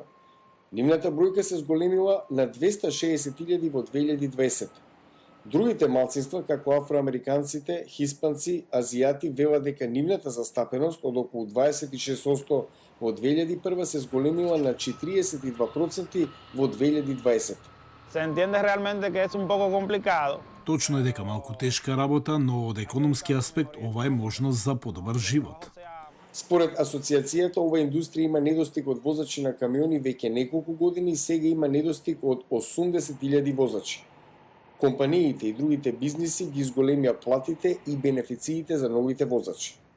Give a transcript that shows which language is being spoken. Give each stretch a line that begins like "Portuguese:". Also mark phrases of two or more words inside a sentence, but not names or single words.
Macedonian: Нивната бројка се зголемила на 260.000 во 2020. Другите малцинства, како афроамериканците, хиспанци, азијати, велат дека нивната застапеност од околу 26% во 2001 се зголемила на 42% во 2020.
Spanish: Se entiende realmente que es un poco complicado.
Macedonian: Точно е дека малку тешка работа, но од економски аспект ова е можност за подобар живот. Според асоциацијата, ова индустрија има недостиг од возачи на камиони веќе неколку години и сега има недостиг од 80.000 возачи. Компаниите и другите бизниси ги зголемија платите и бенефициите за новите возачи.